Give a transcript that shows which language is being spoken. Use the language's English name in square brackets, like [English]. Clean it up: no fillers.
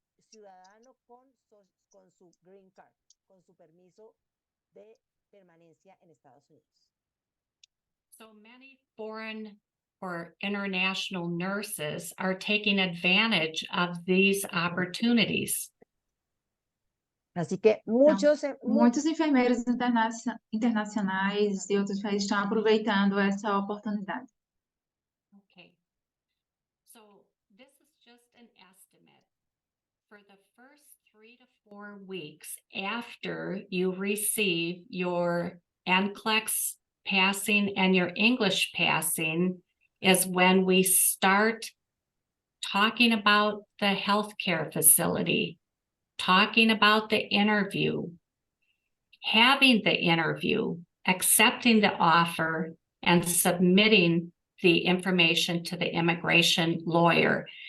[Spanish] Ciudadano con su green card, con su permiso de permanencia en Estados Unidos. [English] So many foreign or international nurses are taking advantage of these opportunities. [Spanish] Así que muchos [Portuguese] Muitos enfermeiros internacionais de outros países estão aproveitando essa oportunidade. [English] Okay. So this is just an estimate. For the first 3 to 4 weeks after you receive your NCLEX passing and your English passing is when we start talking about the healthcare facility, talking about the interview, having the interview, accepting the offer, and submitting the information to the immigration lawyer.